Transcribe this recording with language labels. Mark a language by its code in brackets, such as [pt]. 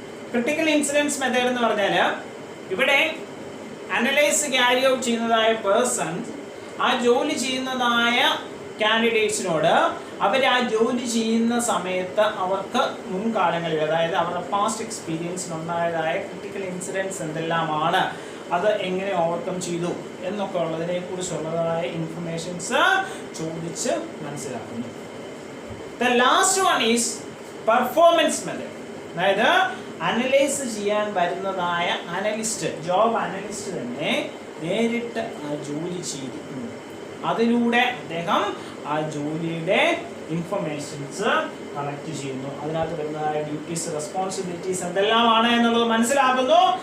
[ml] Critical incidents method എന്ന് പറഞ്ഞാൽ ഇവിടെ അനലൈസ് ക്യാരി ഔട്ട് ചെയ്യുന്നതായ പേഴ്സൺസ് ആ ജോലി ചെയ്യുന്നതായ കാൻഡിഡേറ്റ്സിനോട് അവർ ആ ജോലി ചെയ്യുന്ന സമയത്ത് അവർക്ക് മുൻകാലങ്ങളിൽ, അതായത് അവരുടെ പാസ്റ്റ് എക്സ്പീരിയൻസിനുണ്ടായതായ ക്രിട്ടിക്കൽ ഇൻസിഡൻസ് എന്തെല്ലാമാണ്, അത് എങ്ങനെ ഓവർകം ചെയ്തു എന്നൊക്കെ ഉള്ളതിനെ കുറിച്ചുള്ളതായ ഇൻഫർമേഷൻസ് ചോദിച്ച് മനസ്സിലാക്കുന്നു. [en] The last one is performance method. [ml] അതായത് അനലൈസ് ചെയ്യാൻ വരുന്നതായ അനലിസ്റ്റ്, ജോബ് അനലിസ്റ്റ് തന്നെ നേരിട്ട് ആ ജോലി ചെയ്തിരിക്കുന്നു. അതിലൂടെ അദ്ദേഹം ആ ജോലിയുടെ ഇൻഫർമേഷൻസ് കളക്ട് ചെയ്യുന്നു. അതിനകത്ത് വരുന്നതായ ഡ്യൂട്ടീസ്, റെസ്പോൺസിബിലിറ്റീസ് എന്തെല്ലാമാണ് എന്നുള്ളത് മനസ്സിലാക്കുന്നു.